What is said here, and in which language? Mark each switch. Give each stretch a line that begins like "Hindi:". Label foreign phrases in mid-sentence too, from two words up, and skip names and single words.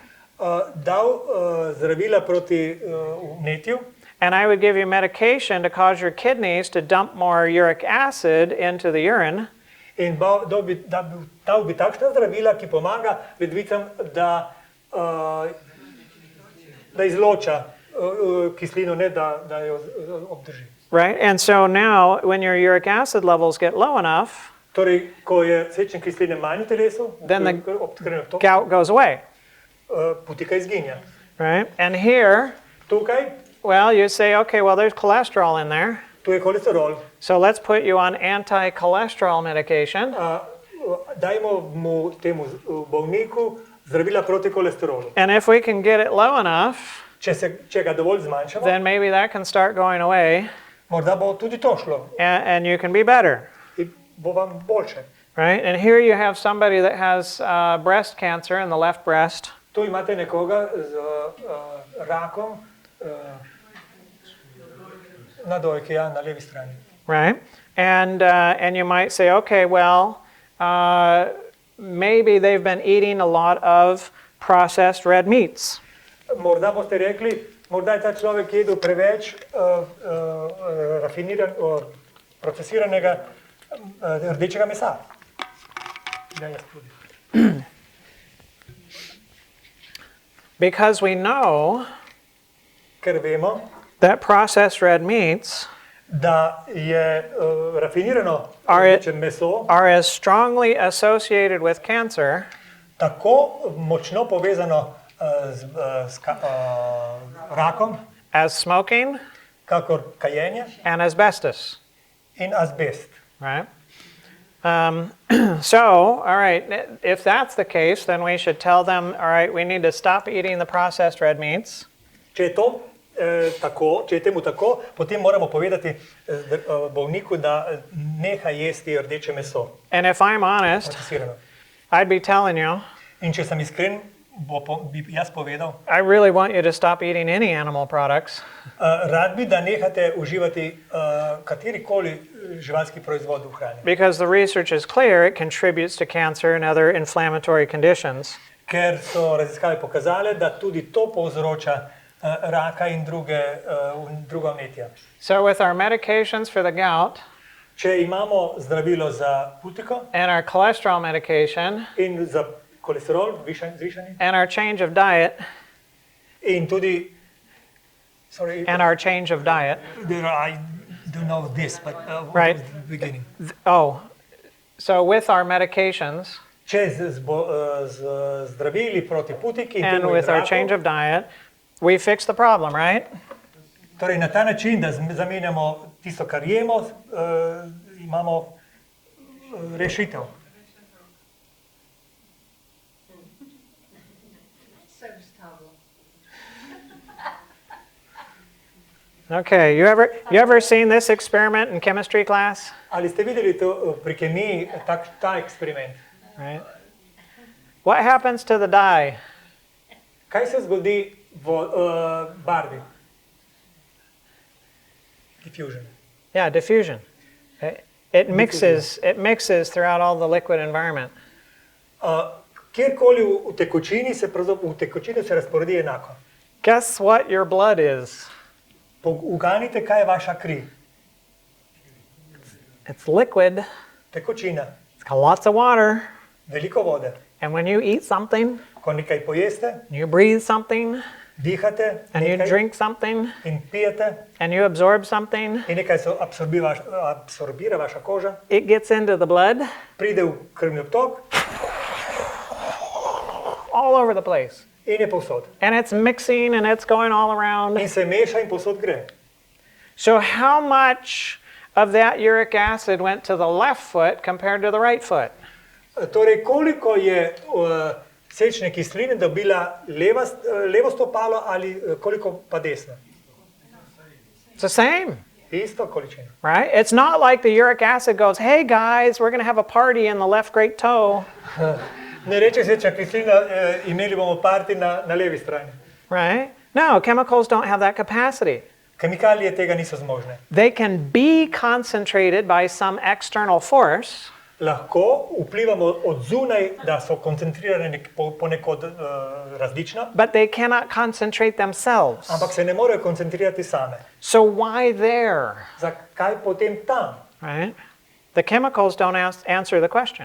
Slovenian: dal zdravila proti vnetju
English: and I would give you medication to cause your kidneys to dump more uric acid into the urine.
Slovenian: in dal bi takšna zdravila, ki pomaga ledvicam, da izloča kislino, ne da jo obdrži.
English: Right? And so now when your uric acid levels get low enough,
Slovenian: Torej, ko je sečne kisline manj v telesu,
English: Then the
Slovenian: obkrvljeno to,
English: gout goes away.
Slovenian: putika izginja.
English: Right? And here,
Slovenian: Tukaj,
English: well, you say, okay, well, there's cholesterol in there.
Slovenian: tu je holesterol.
English: So let's put you on anti-cholesterol medication.
Slovenian: Dajmo mu temu bolniku zdravila proti holesterolu.
English: And if we can get it low enough,
Slovenian: Če ga dovolj zmanjšamo,
English: then maybe that can start going away
Slovenian: morda bo tudi to šlo
English: and you can be better.
Slovenian: in bo vam boljše.
English: Right? And here you have somebody that has breast cancer in the left breast.
Slovenian: Tu imate nekoga z rakom na dojki, ja, na levi strani.
English: Right? And you might say, okay, well, maybe they've been eating a lot of processed red meats.
Slovenian: Morda boste rekli, morda je ta človek jedel preveč procesiranega rdečega mesa. Ja, jaz tudi.
English: Because we know
Slovenian: Ker vemo,
English: that processed red meats
Slovenian: da je rafinirano
English: Are
Slovenian: rdeče meso
English: are as strongly associated with cancer
Slovenian: tako močno povezano z rakom,
English: as smoking
Slovenian: kakor kajenje
English: and asbestos.
Slovenian: in azbest.
English: Right? So, all right, if that's the case, then we should tell them, all right, we need to stop eating the processed red meats.
Slovenian: Če je to tako, če je temu tako, potem moramo povedati bolniku, da neha jesti rdeče meso,
English: And if I'm honest,
Slovenian: procesirano.
English: I'd be telling you,
Slovenian: In če sem iskren, bi jaz povedal,
English: I really want you to stop eating any animal products
Slovenian: rad bi, da nehate uživati katerikoli živalski proizvod v hrani.
English: because the research is clear, it contributes to cancer and other inflammatory conditions.
Slovenian: Ker so raziskave pokazale, da tudi to povzroča raka in druga vnetja.
English: So with our medications for the gout
Slovenian: Če imamo zdravilo za putiko
English: and our cholesterol medication
Slovenian: in za holesterol, zvišanje,
English: and our change of diet
Slovenian: in tudi,
English: and our change of diet. I don't know this, but Right. what was the beginning. So with our medications
Slovenian: Če z zdravili proti putiki in
English: and
Slovenian: temu
English: with our
Slovenian: raku
English: change of diet we fix the problem, right?
Slovenian: Torej, na ta način, da zamenjamo tisto, kar jemo, imamo rešitev.
English: Okay, you ever seen this experiment in chemistry class?
Slovenian: Ali ste videli to pri kemiji, ta eksperiment?
English: Right. What happens to the dye?
Slovenian: Kaj se zgodi v barvi?
English: Diffusion. Yeah, diffusion. It mixes throughout all the liquid environment.
Slovenian: Kjerkoli v tekočini se razporedi enako.
English: Guess what your blood is?
Slovenian: Uganite, kaj je vaša kri?
English: It's liquid.
Slovenian: Tekočina.
English: It's got lots of water.
Slovenian: Veliko vode.
English: And when you eat something,
Slovenian: Ko nekaj pojeste,
English: you breathe something,
Slovenian: dihate
English: and you
Slovenian: nekaj
English: drink something,
Slovenian: in pijete
English: and you absorb something,
Slovenian: in nekaj se absorbira vaša koža,
English: it gets into the blood
Slovenian: pride v krvni obtok
English: all over the place.
Slovenian: in je povsod.
English: And it's mixing and it's going all around.
Slovenian: In se meša in povsod gre.
English: So how much of that uric acid went to the left foot compared to the right foot?
Slovenian: Torej, koliko je sečne kisline dobila levo stopalo ali koliko pa desno?
English: It's the same,
Slovenian: Isto količino.
English: right? It's not like the uric acid goes, hey guys, we're going to have a party in the left great toe,
Slovenian: Ne reče sečna kislina, imeli bomo parti na levi strani.
English: right? No, chemicals don't have that capacity.
Slovenian: Kemikalije tega niso zmožne.
English: They can be concentrated by some external force,
Slovenian: Lahko vplivamo od zunaj, da so koncentrirane ponekod različno,
English: but they cannot concentrate themselves.
Slovenian: ampak se ne morejo koncentrirati same.
English: So why there,
Slovenian: Zakaj potem tam?
English: right? The chemicals don't answer the question.